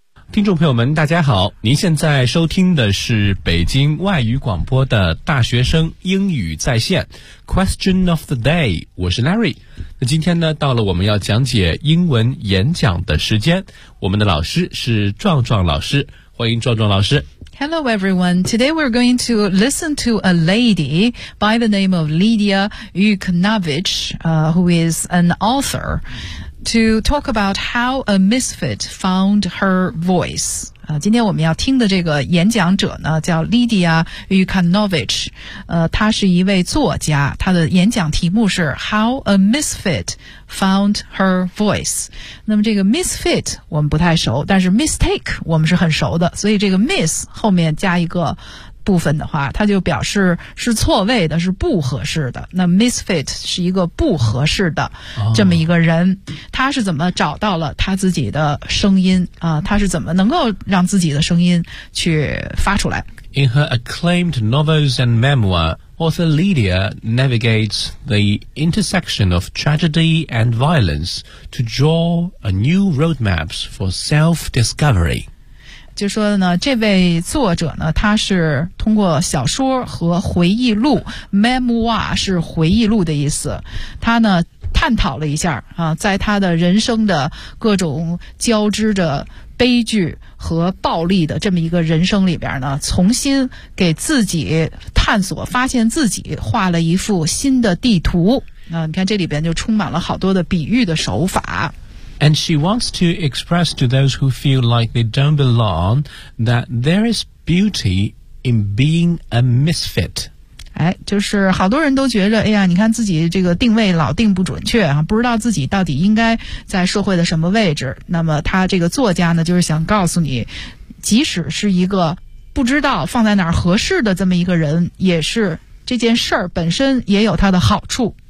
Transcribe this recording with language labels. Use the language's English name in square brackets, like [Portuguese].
[Chinese] 听众朋友们大家好，您现在收听的是北京外语广播的大学生英语在线 [English] Question of the day， [Chinese] 我是 Larry。那今天呢，到了我们要讲解英文演讲的时间，我们的老师是壮壮老师，欢迎壮壮老师。 [English] Hello everyone, today we're going to listen to a lady by the name of Lydia Yukanovich, who is an authorTo talk about how a misfit found her voice. [Chinese] 今天我们要听的这个演讲者呢叫 Lydia Yukanovich. 她是一位作家，她的演讲题目是 [English] How a misfit found her voice. [Chinese] 那么这个 misfit 我们不太熟，但是 mistake 我们是很熟的，所以这个 miss 后面加一个部分的话，它就表示是错位的，是不合适的。那 misfit 是一个不合适的这么一个人，他是怎么找到了他自己的声音啊？他是怎么能够让自己的声音去发出来 [English] ？In her acclaimed novels and memoir, author Lydia navigates the intersection of tragedy and violence to draw a new roadmap for self-discovery. [Chinese] 就说呢，这位作者呢，他是通过小说和回忆录 ，memoir 是回忆录的意思，他呢探讨了一下啊，在他的人生的各种交织着悲剧和暴力的这么一个人生里边呢，重新给自己探索，发现自己，画了一幅新的地图啊。你看这里边就充满了好多的比喻的手法。 [English] And she wants to express to those who feel like they don't belong that there is beauty in being a misfit. [Chinese] 哎，就是好多人都觉得，哎呀，你看自己这个定位老定不准确啊，不知道自己到底应该在社会的什么位置。那么他这个作家呢，就是想告诉你，即使是一个不知道放在哪儿合适的这么一个人，也是这件事儿本身也有它的好处。